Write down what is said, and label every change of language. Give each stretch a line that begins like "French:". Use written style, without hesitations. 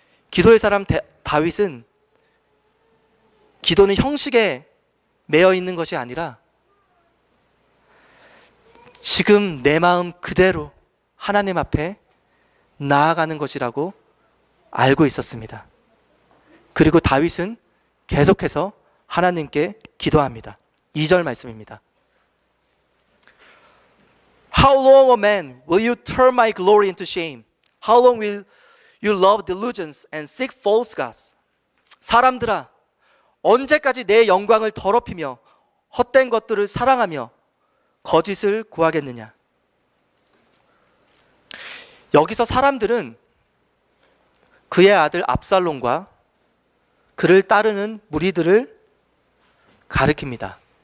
Korean: 기도의 사람 다윗은 기도는 형식에 매여 있는 것이 아니라 지금 내 마음 그대로 하나님 앞에 나아가는 것이라고 알고 있었습니다. 그리고 다윗은 계속해서 하나님께 기도합니다. 2절 말씀입니다.
English: How long, O man, will you turn my glory into shame? How long will you love delusions and seek false gods?
Korean: 사람들아, 언제까지 내 영광을 더럽히며 헛된 것들을 사랑하며 거짓을 구하겠느냐? 여기서 사람들은 그의 아들 압살롬과 그를 따르는 무리들을 가리킵니다.